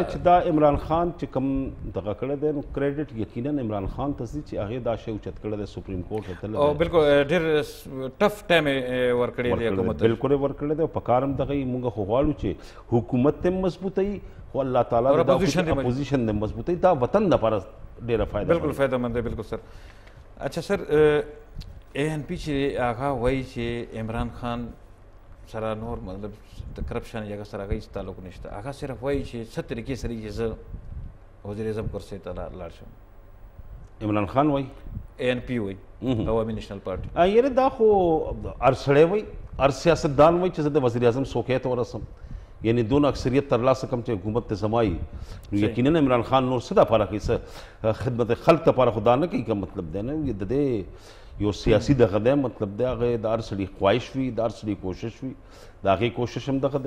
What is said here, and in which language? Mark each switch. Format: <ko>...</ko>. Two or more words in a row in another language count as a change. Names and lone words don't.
<ps>چې دا عمران خان چې کوم دغه کړی دی نو کریډټ یقینا عمران خان ته ځي چې هغې دا شی اوچت کړی دی سپریم کورټ ته او بالکل ډېر</ps> <en>tough time</en> <ps>یې ورکړی دی حکومت بالکل یې ورکړی دی او په کار هم دغه موږ خو غواړو چې حکومت ته مضبوطوي خو الله تعالی دا اپوزیشن د مضبوطی دا وطن لپاره ډیره فائدہ بالکل فائدہ مند دی بالکل سر اچھا سر ANP چې هغه وایي چې عمران خان سره نور مطلب د کرپشن یا سره هغه هیڅ تعلق نشته هغه صرف وایي چې څه طریقې سره چې زه وزیر اعظم کرسۍ ته لاړ شم عمران خان وایي ANP وایي عوامي نیشنل پارټي یعنې دا خو هر سړی وایي هر سیاستدان وایي چې زه د وزیر اعظم څوکۍ ته ورسم یعنی دون اکثریت ترلاسه کم چې حکومت ته زمایي نو یقینا عمران خان نور څه دپاره کوي څه خدمت خلق دپاره خو دا نه کوي که مطلب دی نه د دې یو سیاسي دغه دی مطلب دی هغې د هر سړي خواهش وي د هر سړي کوشش وي د هغې کوشش هم دغه دی</ps>